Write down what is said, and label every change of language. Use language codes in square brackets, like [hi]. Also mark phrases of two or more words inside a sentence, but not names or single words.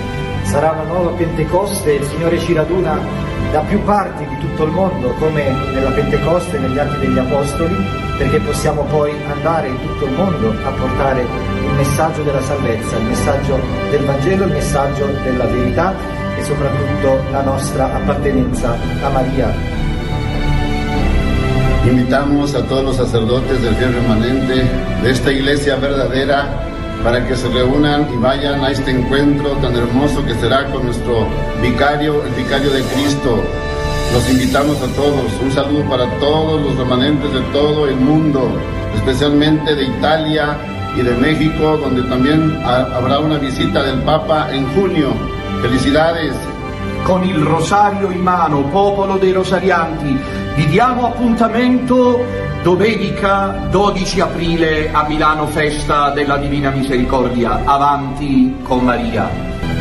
[it] Sarà una nuova Pentecoste, il Signore ci raduna da più parti di tutto il mondo, come nella Pentecoste, negli Atti degli Apostoli, perché possiamo poi andare in tutto il mondo a portare il messaggio della salvezza, il messaggio del Vangelo, il messaggio della verità e soprattutto la nostra appartenenza a María. [es] Invitamos a todos los sacerdotes del fiel remanente de esta iglesia verdadera para que se reúnan y vayan a este encuentro tan hermoso que será con nuestro vicario, el vicario de Cristo. Los invitamos a todos, un saludo para todos los remanentes de todo el mundo, especialmente de Italia y de México, donde también habrá una visita del Papa en junio. Felicidades! [it] Con il rosario in mano, popolo dei rosarianti, vi diamo appuntamento domenica 12 aprile a Milano, festa della Divina Misericordia. Avanti con Maria.